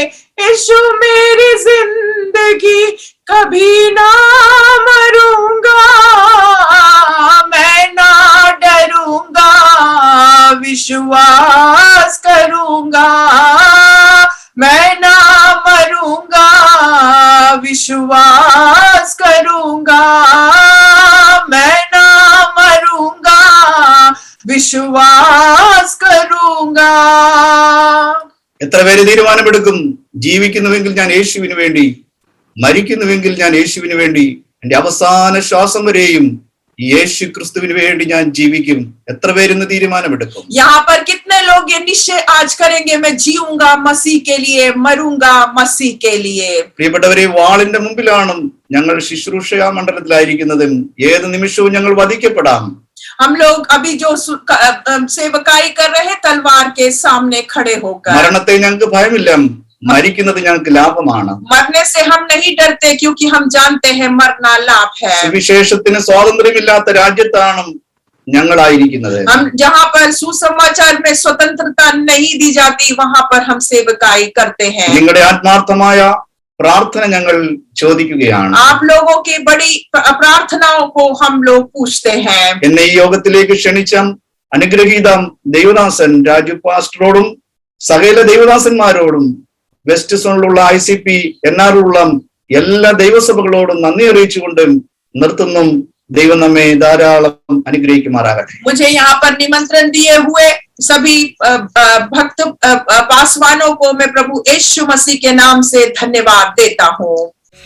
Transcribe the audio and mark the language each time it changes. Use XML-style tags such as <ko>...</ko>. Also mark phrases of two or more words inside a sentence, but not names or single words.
<hi>यीशु मेरी जिंदगी, कभी ना मरूंगा, मैं ना डरूंगा, विश्वास करूंगा, मैं ना मरूंगा, विश्वास करूंगा, मैं ना मरूंगा, विश्वास करूंगा।</hi> <ml>എത്ര പേര് തീരുമാനമെടുക്കും, ജീവിക്കുന്നുവെങ്കിൽ ഞാൻ യേശുവിന് വേണ്ടി, മരിക്കുന്നുവെങ്കിൽ ഞാൻ യേശുവിന് വേണ്ടി, എന്റെ അവസാന ശ്വാസം വരെയും യേശു ക്രിസ്തുവിന് വേണ്ടി ഞാൻ ജീവിക്കും. എത്ര പേരിന്ന് തീരുമാനമെടുക്കും?</ml> <hi>यहाँ पर कितने लोग ये निश्चय आज करेंगे, मैं जीऊंगा मसीह के लिए, मरूंगा मसीह के लिए।</hi> <ml>പ്രിയപ്പെട്ടവരെ, വാളിന്റെ മുമ്പിലാണ് ഞങ്ങൾ ശുശ്രൂഷയാ മണ്ഡലത്തിലായിരിക്കുന്നതും ഏത് നിമിഷവും ഞങ്ങൾ വധിക്കപ്പെടാം.</ml> <hi>हम लोग अभी जो सेवकाई कर रहे हैं, तलवार के सामने खड़े होकर।</hi> <ml>മരണത്തെ ഞങ്ങൾക്ക് ഭയമില്ല, മരിക്കുന്നത് ഞങ്ങൾക്ക് ലാഭമാണ്.</ml> <hi>मरने से हम नहीं डरते, क्योंकि हम जानते हैं मरना लाभ है।</hi> <ml>സുവിശേഷത്തിന് സ്വാതന്ത്ര്യമില്ലാത്ത രാജ്യത്താണ് ഞങ്ങളായിരിക്കുന്നത്.</ml> <hi>हम जहाँ पर सुसमाचार में स्वतंत्रता नहीं दी जाती, वहां पर हम सेवकाई करते हैं।</hi> <ml>നിങ്ങളുടെ ആത്മാർത്ഥമായ പ്രാർത്ഥന ഞങ്ങൾ ചോദിക്കുകയാണ്.</ml> <hi>आप लोगों की बड़ी प्रार्थनाओं को हम लोग पूछते हैं।</hi> <ml>എന്നെ ഈ യോഗത്തിലേക്ക് ക്ഷണിച്ച അനുഗ്രഹീത ദൈവദാസൻ രാജു പാസ്റ്ററോടും സകല ദൈവദാസന്മാരോടും വെസ്റ്റ് സോണിലുള്ള ICP NR എല്ലാ ദൈവസഭകളോടും നന്ദി അറിയിച്ചുകൊണ്ട് നിർത്തുന്നു. ദൈവം നമ്മെ ധാരാളം അനുഗ്രഹിക്കുമാറാകട്ടെ.</ml> <hi>मुझे यहाँ पर निमंत्रण दिए हुए सभी भक्त पासवानों को मैं प्रभु यीशु मसीह के नाम से धन्यवाद देता हूँ।</hi>